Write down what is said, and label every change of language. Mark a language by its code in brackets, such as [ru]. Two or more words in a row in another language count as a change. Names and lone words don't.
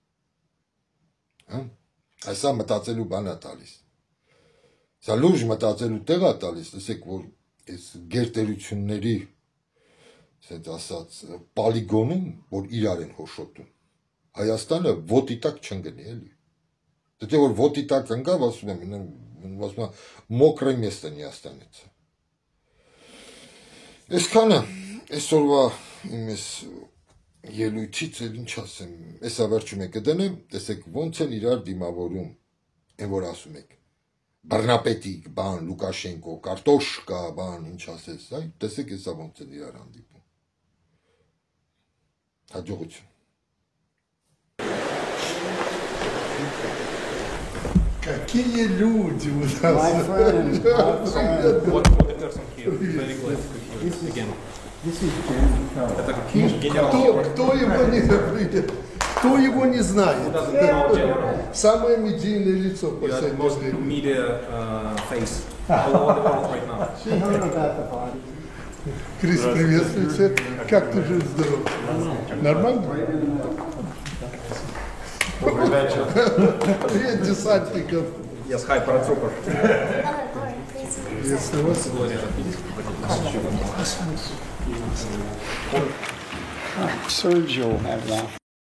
[hy] այսա մտածելու բան է տալիս, սա լուրջ մտածելու տեղ է տալիս, լսեք, որ այս գերտերությունների ասած ասած պոլիգոնում, որ իրար են հոշոտում, Հայաստանը ոտի տակ չընկնի, էլի, դե որ ոտի տակ ընկավ, ասում եմ, [ru] мокрого место не останется։ [hy] Այսքանը, այսօրվա իմ ես ելույթից էլ ինչ ասեմ, այսա վերջում եք կդնեմ, տեսեք ոնց են իրար դիմավորում, այն որ ասում եք, բռնապետիկ, բան, Լուկաշենկո, կարտոշկա, բան, ինչ ասես, այ, տեսեք այսա ոնց են իրար հանդիպում։ Հաջողություն։ [ru] Какие люди у нас! [en] My friend. What a person here. Very glad to hear. [ru] Кто его не запретит? Кто его не знает? Самое медийное лицо в последнее время. [en] Media face all over the world right now. [ru] Крис, приветствую тебя. Как ты жив, здоров? Нормально? Привет, десантников. [en] Yes, hi, паратрупер. [ru] Приветствую вас. [en] Sergio have that.